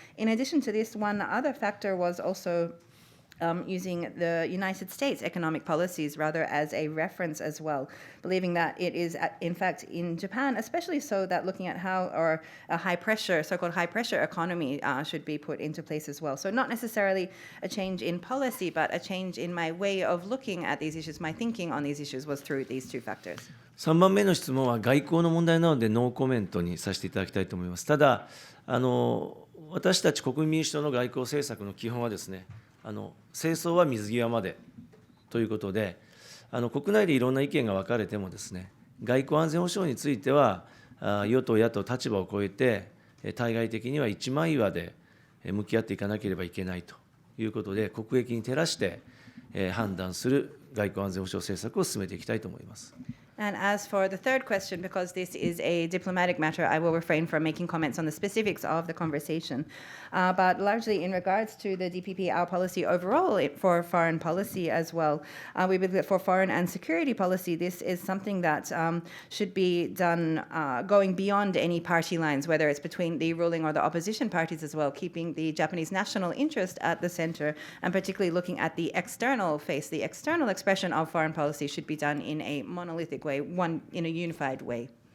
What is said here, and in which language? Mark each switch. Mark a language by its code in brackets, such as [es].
[en] In addition to this, one other factor was also using the United States economic policies rather as a reference as well, believing that it is, in fact, in Japan, especially so that looking at how or a high pressure, so-called high pressure economy should be put into place as well. So not necessarily a change in policy, but a change in my way of looking at these issues, my thinking on these issues was through these two factors. [ja] 3番目の質問は外交の問題なのでノーコメントにさせていただきたいと思います。ただ、私たち国民民主党の外交政策の基本はですね、戦争は水際までということで、国内でいろんな意見が分かれてもですね、外交安全保障については与党野党立場を超えて対外的には一枚岩で向き合っていかなければいけないということで、国益に照らして判断する外交安全保障政策を進めていきたいと思います。 [en] And as for the third question, because this is a diplomatic matter, I will refrain from making comments on the specifics of the conversation. But largely in regards to the DPP, our policy overall for foreign policy as well, we believe that for foreign and security policy, this is something that should be done going beyond any party lines, whether it's between the ruling or the opposition parties as well, keeping the Japanese national interest at the center, and particularly looking at the external face, the external expression of foreign policy should be done in a monolithic way, one in a unified way.